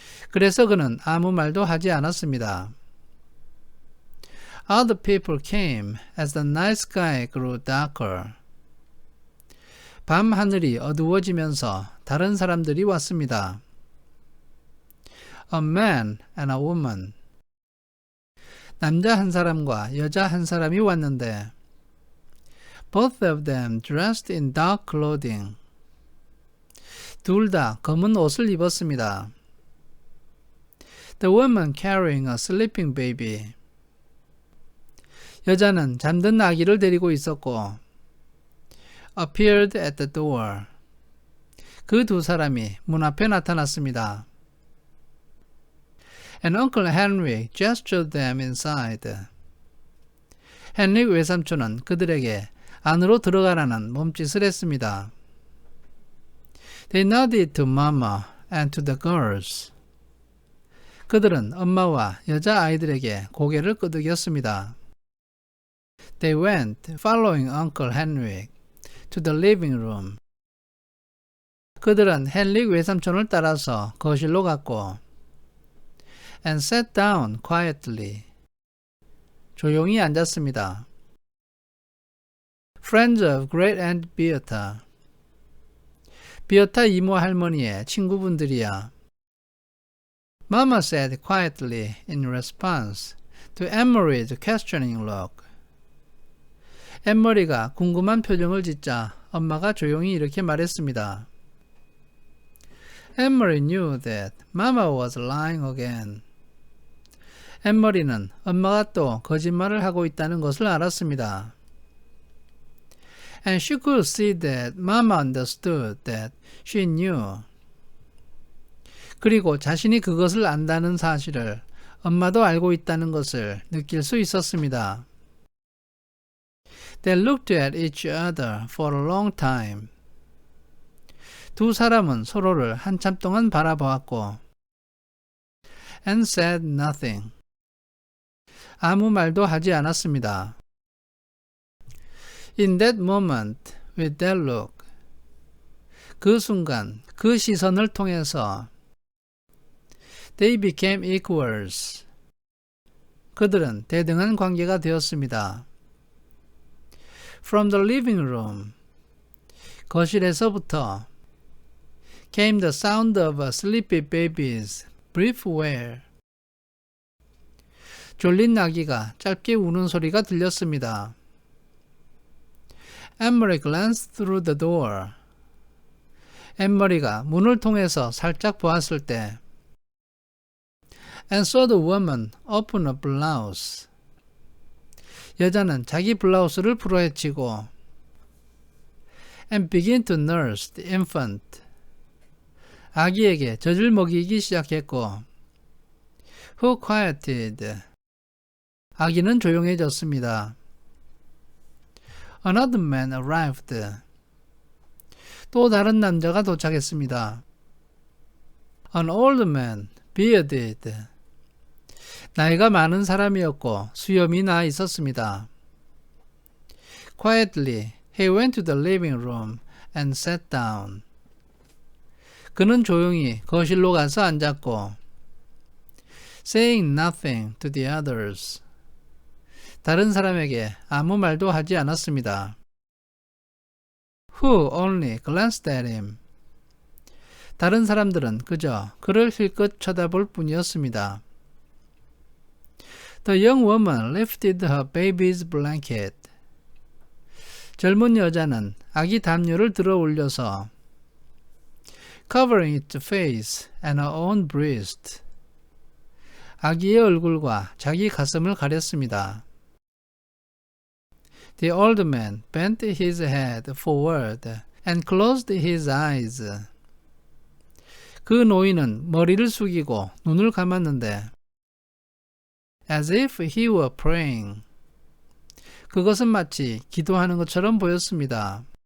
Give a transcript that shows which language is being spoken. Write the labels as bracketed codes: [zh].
[ko] 그래서 그는 아무 말도 하지 않았습니다. [en] Other people came as the night sky grew darker. [ko] 밤 하늘이 어두워지면서 다른 사람들이 왔습니다. [en] A man and a woman. [ko] 남자 한 사람과 여자 한 사람이 왔는데 [en] Both of them dressed in dark clothing. [ko] 둘 다 검은 옷을 입었습니다. [en] The woman carrying a sleeping baby. [ko] 여자는 잠든 아기를 데리고 있었고 [en] appeared at the door. [ko] 그 두 사람이 문 앞에 나타났습니다. [en] And Uncle Henry gestured them inside. [ko] 헨리 외삼촌은 그들에게 안으로 들어가라는 몸짓을 했습니다. [en] They nodded to Mama and to the girls. [ko] 그들은 엄마와 여자 아이들에게 고개를 끄덕였습니다. [en] They went, following Uncle Henry, to the living room. [ko] 그들은 헨리 외삼촌을 따라서 거실로 갔고 [en] and sat down quietly. [ko] 조용히 앉았습니다. [en] Friends of Great Aunt Beata. [ko] 비어타 이모 할머니의 친구분들이야. [en] Mama said quietly in response to Anne-Marie's questioning look. [ko] 앤머리가 궁금한 표정을 짓자 엄마가 조용히 이렇게 말했습니다. [en] Anne-Marie knew that Mama was lying again. [ko] 앤머리는 엄마가 또 거짓말을 하고 있다는 것을 알았습니다. [en] And she could see that Mama understood that she knew. [ko] 그리고 자신이 그것을 안다는 사실을 엄마도 알고 있다는 것을 느낄 수 있었습니다. [en] They looked at each other for a long time. [ko] 두 사람은 서로를 한참 동안 바라보았고 [en] and said nothing. [ko] 아무 말도 하지 않았습니다. [en] In that moment, with that look. [ko] 그 순간, 그 시선을 통해서 [en] They became equals. [ko] 그들은 대등한 관계가 되었습니다. [en] From the living room. [ko] 거실에서부터 [en] came the sound of a sleepy baby's brief wail. [ko] 졸린 아기가 짧게 우는 소리가 들렸습니다. [en] Anne-Marie glanced through the door. [ko] 앤머리가 문을 통해서 살짝 보았을 때 [en] and saw the woman open a blouse. [ko] 여자는 자기 블라우스를 풀어헤치고 [en] and begin to nurse the infant. [ko] 아기에게 젖을 먹이기 시작했고 [en] who quieted. [ko] 아기는 조용해졌습니다. [en] Another man arrived. [ko] 또 다른 남자가 도착했습니다. [en] An old man, bearded. [ko] 나이가 많은 사람이었고 수염이 나 있었습니다. [en] Quietly, he went to the living room and sat down. [ko] 그는 조용히 거실로 가서 앉았고 [en] saying nothing to the others. [ko] 다른 사람에게 아무 말도 하지 않았습니다. [en] Who only glanced at him. [ko] 다른 사람들은 그저 그를 힐끗 쳐다볼 뿐이었습니다. [en] The young woman lifted her baby's blanket. [ko] 젊은 여자는 아기 담요를 들어 올려서 [en] covering its face and her own breast. [ko] 아기의 얼굴과 자기 가슴을 가렸습니다. [en] The old man bent his head forward and closed his eyes. [ko] 그 노인은 머리를 숙이고 눈을 감았는데 [en] as if he were praying. [ko] 그것은 마치 기도하는 것처럼 보였습니다.